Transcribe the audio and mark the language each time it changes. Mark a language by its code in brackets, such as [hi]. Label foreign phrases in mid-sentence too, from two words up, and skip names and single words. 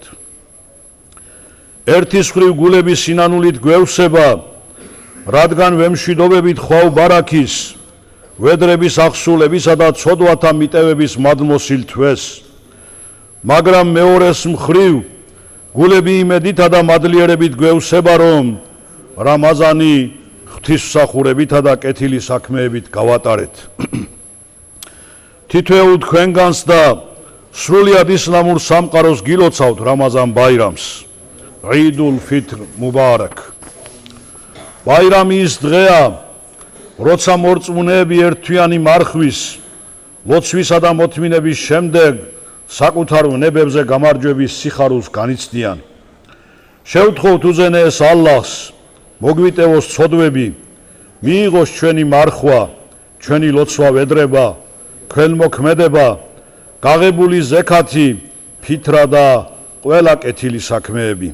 [ka] ერთის მხრივ გულების სინანულით გვევსება, რადგან ვემშვიდობებით ხვავ ბარაქის, ვედრების აღსულებისა და ცოდვათა მიტევების მადლმოსილ თვეს, მაგრამ მეორეს მხრივ გულები იმედითა და მადლიერებით გვევსება, რომ რამაზანი ღვთისმსახურებითა და კეთილი საქმეებით გავატარეთ. თითოეულ თქვენგანს და სრულიად ისლამურ სამყაროს გილოცავთ რამაზან ბაირამს. [ar] عيد الفطر مبارك. [ka] ბაირამი ის დღეა, როცა მორწმუნეები ერთთვიანი მარხვის, ლოცვისა და მოთმინების შემდეგ საკუთარ ვნებებზე გამარჯვების სიხარულს განიცდიან. შევთხოვთ უზენაეს ალლაჰს, მოგვიტევოს ცოდვები, მიიღოს ჩვენი მარხვა, ჩვენი ლოცვა ვედრება, ქველმოქმედება, გაღებული ზექათი, ფითრა და ყველა კეთილი საქმეები.